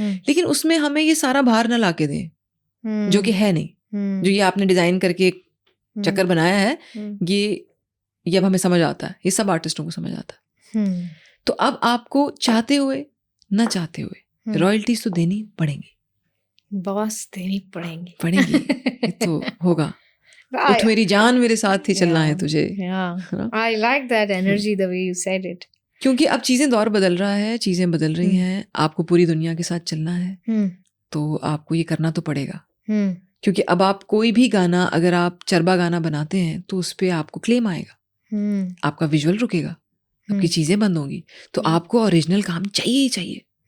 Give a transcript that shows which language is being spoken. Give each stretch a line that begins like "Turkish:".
Hindi: लेकिन उसमें हमें ये सारा भार ना ला के दें जो कि है नहीं, जो ये आपने डिज़ाइन करके एक चक्कर बनाया है, ये अब हमें समझ आता है, ये सब आर्टिस्टों को समझ आता है। तो अब आपको चाहते हुए ना चाहते हुए रॉयल्टीज तो देनी पड़ेंगी, बॉस देनी पड़ेंगी। ये तो होगा। उठ मेरी जान, मेरे साथ ही चलना है तुझे।
English: I like that energy the way you said it.
Hindi: क्योंकि अब चीज़ें, दौर बदल रहा है, चीज़ें बदल रही हैं, आपको पूरी दुनिया के साथ चलना है, तो आपको ये करना तो पड़ेगा। क्योंकि अब आप कोई भी गाना, अगर आप चरबा गाना बनाते हैं तो उस पर आपको क्लेम आएगा, आपका विजुअल रुकेगा, आपकी चीज़ें बंद होंगी, तो आपको ओरिजिनल काम चाहिए ही चाहिए।